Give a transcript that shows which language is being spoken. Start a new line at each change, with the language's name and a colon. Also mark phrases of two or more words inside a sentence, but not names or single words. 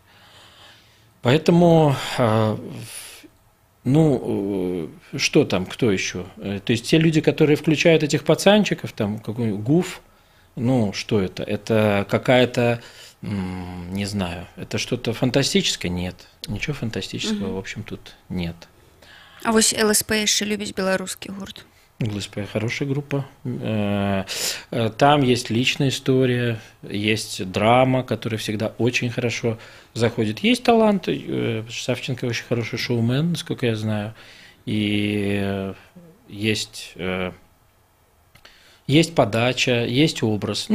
Russian: Поэтому, что там, кто еще? То есть те люди, которые включают этих пацанчиков, там какой-нибудь ГУФ, что это? Это какая-то... Не знаю, это что-то фантастическое? Нет. Ничего фантастического, в общем, тут нет. А вось ЛСП еще любить белорусский гурт? ЛСП хорошая группа. Там есть личная история, есть драма, которая всегда очень хорошо заходит. Есть талант. Савченко очень хороший шоумен, насколько я знаю. И есть подача, есть образ.